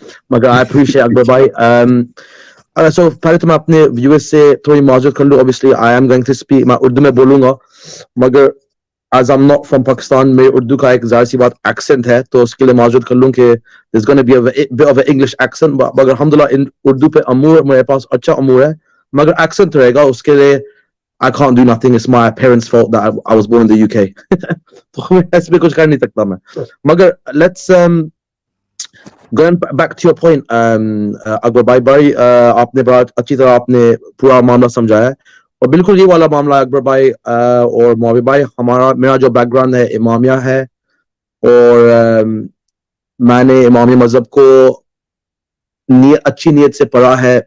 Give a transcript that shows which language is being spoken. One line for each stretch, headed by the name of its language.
Urdu: مگر
English: I appreciate
Urdu: اکبر بھائی. So پہلے تو میں اپنے ویورز سے تھوڑی معذرت کر لوں.
English: Obviously I am going to speak,
Urdu: میں اردو میں بولوں گا, مگر
English: as I'm not from Pakistan,
Urdu: میرے اردو کا ایک ظاہر سی بات ایکسنٹ ہے, تو اس کے لیے معذرت کر لوں کہ
English: there's going to be a bit of an English accent,
Urdu: مگر الحمدللہ اردو پہ امور میرے پاس اچھا امور ہے, مگر ایکسنٹ رہے گا. اس کے لیے
English: I can't do nothing, it's my parents' fault that I was born in the UK.
Urdu: تو میں اس پہ کچھ کر نہیں سکتا میں. مگر
English: let's going back to your point,
Urdu: اکبر بھائی, بڑی آپ نے بڑا اچھی طرح آپ نے پورا معاملہ سمجھایا, اور بالکل یہ والا معاملہ اکبر بھائی اور معاویہ بھائی. میرا جو بیک گراؤنڈ ہے امامیہ ہے, اور میں نے امامی مذہب کو اچھی نیت سے پڑھا ہے.